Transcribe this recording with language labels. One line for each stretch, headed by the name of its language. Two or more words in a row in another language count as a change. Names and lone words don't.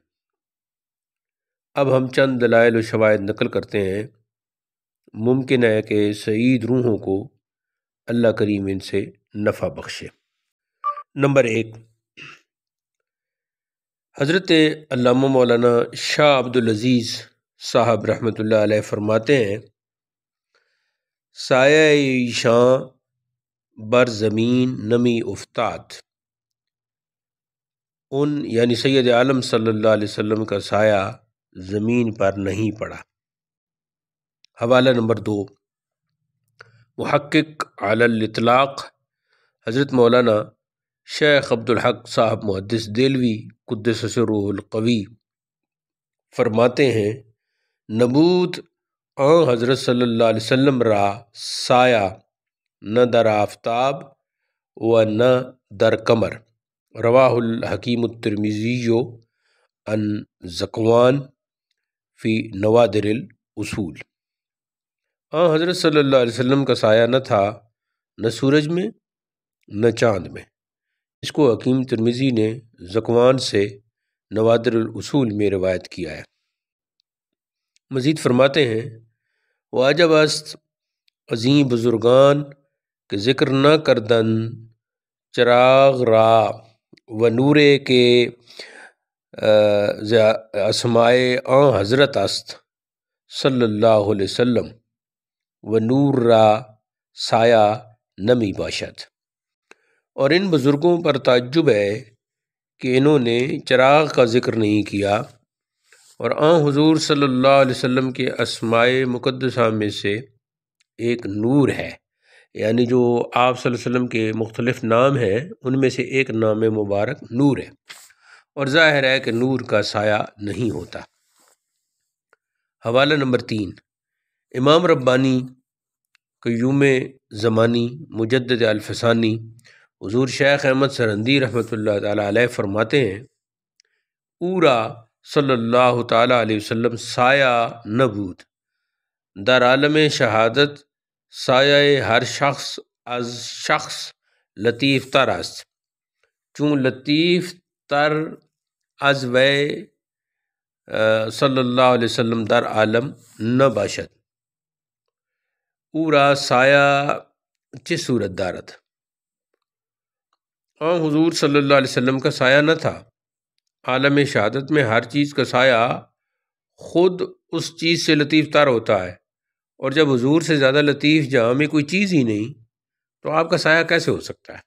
Urdu: اب ہم چند دلائل و شواہد نقل کرتے ہیں، ممکن ہے کہ سعید روحوں کو اللہ کریم ان سے نفع بخشے۔ نمبر 1، حضرت علامہ مولانا شاہ عبدالعزیز صاحب رحمۃ اللہ علیہ فرماتے ہیں
Persian: سایہ ایشاں بر زمین نمی افتاد،
Urdu: ان یعنی سید عالم صلی اللہ علیہ وسلم کا سایہ زمین پر نہیں پڑا۔ حوالہ نمبر 2، محقق علی الاطلاق حضرت مولانا شیخ عبدالحق صاحب محدث دہلوی قدس سرہ القوی فرماتے ہیں
Persian: نبود آن حضرت صلی اللہ علیہ وسلم را سایہ نہ در آفتاب و نہ در قمر،
Arabic: رواہ الحکیم الترمذی عن ذکوان فی نوادر الاصول۔
Urdu: حضرت صلی اللہ علیہ وسلم کا سایہ نہ تھا، نہ سورج میں نہ چاند میں۔ اس کو حکیم ترمذی نے ذکوان سے نوادر الاصول میں روایت کیا ہے۔ مزید فرماتے ہیں
Persian: واجب است عظیم بزرگان کہ ذکر نہ کردن چراغ را و نورے کے اسمائے آن حضرت است صلی اللہ علیہ وسلم و نور را سایہ نمی باشد۔
Urdu: اور ان بزرگوں پر تعجب ہے کہ انہوں نے چراغ کا ذکر نہیں کیا، اور آن حضور صلی اللہ علیہ وسلم کے اسماء مقدسہ میں سے ایک نور ہے، یعنی جو آپ صلی اللہ علیہ وسلم کے مختلف نام ہیں ان میں سے ایک نام مبارک نور ہے، اور ظاہر ہے کہ نور کا سایہ نہیں ہوتا۔ حوالہ نمبر 3، امام ربانی قیوم زمانی مجدد الفسانی حضور شیخ احمد سرندی رحمۃ اللہ تعالیٰ علیہ فرماتے ہیں
Persian: پورا صلی اللہ تعالیٰ علیہ وسلم سایہ نبود در عالم شہادت سایہ ہر شخص از شخص لطیف تر است چون لطیف تر از وی صلی اللہ علیہ وسلم در عالم نہ باشد پورا سایہ چی صورت دارت
Urdu: حضور صلی اللہ علیہ وسلم کا سایہ نہ تھا عالم شہادت میں ہر چیز کا سایہ خود اس چیز سے لطیف تر ہوتا ہے اور جب حضور سے زیادہ لطیف جہاں میں کوئی چیز ہی نہیں تو آپ کا سایہ کیسے ہو سکتا ہے؟